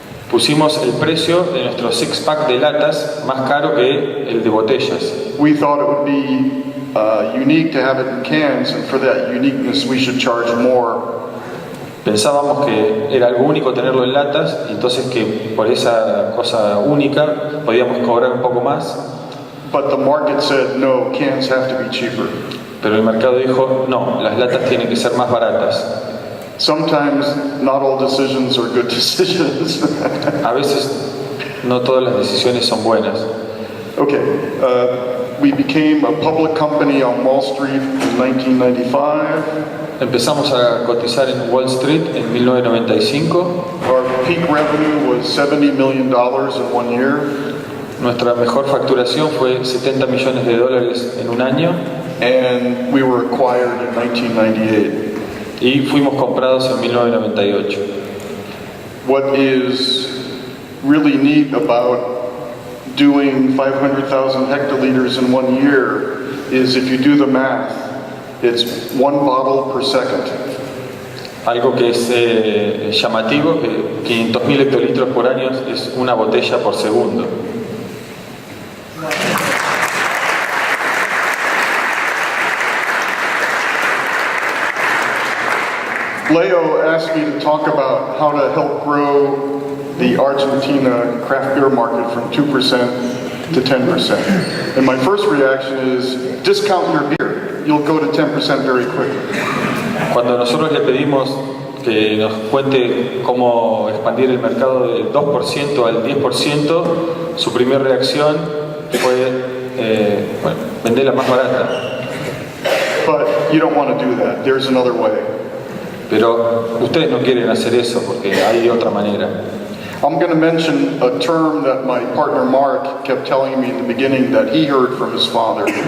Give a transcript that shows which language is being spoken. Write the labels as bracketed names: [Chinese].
[Spanish] Pusimos el precio de nuestro 6-pack de latas más caro que el de botellas. [English] We thought it would be unique to have it in cans, and for that uniqueness we should charge more. [Spanish] Pensábamos que era algo único tenerlo en latas, y entonces que por esa cosa única podíamos cobrar un poco más. [English] But the market said, no, cans have to be cheaper. [Spanish] Pero el mercado dijo, no, las latas tienen que ser más baratas. [English] Sometimes not all decisions are good decisions. [Spanish] A veces no todas las decisiones son buenas. [English] Okay, we became a public company on Wall Street in 1995. [Spanish] Empezamos a cotizar en Wall Street en 1995. [English] Our peak revenue was $70 million in 1 year. [Spanish] Nuestra mejor facturación fue $70 millones en un año. [English] And we were acquired in 1998. [Spanish] Y fuimos comprados en 1998. [English] What is really neat about doing 500,000 hectoliters in 1 year is if you do the math, it's 1 bottle per second. [Spanish] Algo que es llamativo, que 500.000 hectolitros por año es una botella por segundo. [English] Leo asked me to talk about how to help grow the Argentina craft beer market from 2% to 10%. And my first reaction is, discount your beer. You'll go to 10% very quickly. [Spanish] Cuando nosotros le pedimos que nos cuente cómo expandir el mercado del 2% al 10%, su primera reacción fue venderla más barata. [English] But you don't want to do that. There's another way. [Spanish] Pero ustedes no quieren hacer eso porque hay otra manera. [English] I'm going to mention a term that my partner Mark kept telling me in the beginning that he heard from his father.